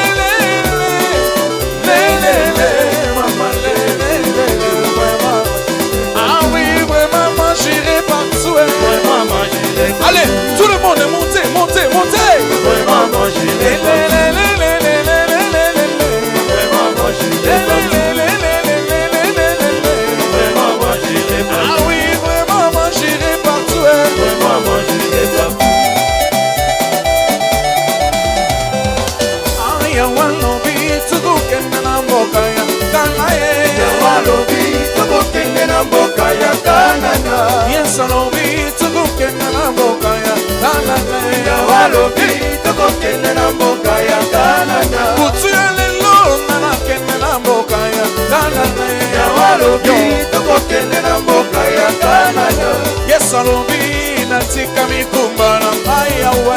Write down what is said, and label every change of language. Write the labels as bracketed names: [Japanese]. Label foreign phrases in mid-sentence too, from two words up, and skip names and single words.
[French] ah oui vraiment moi j'irai partout allez tout le monde montez vraiment moi j'irai ah oui vraiment moi j'irai partout [Lingala] ya walobi tukokende na mboka ya Kanana yes alobi tukokende na mboka ya Kanana kutu ya lelo nakende na mboka ya Kanana yes alobi natika mikumba na ngai yawe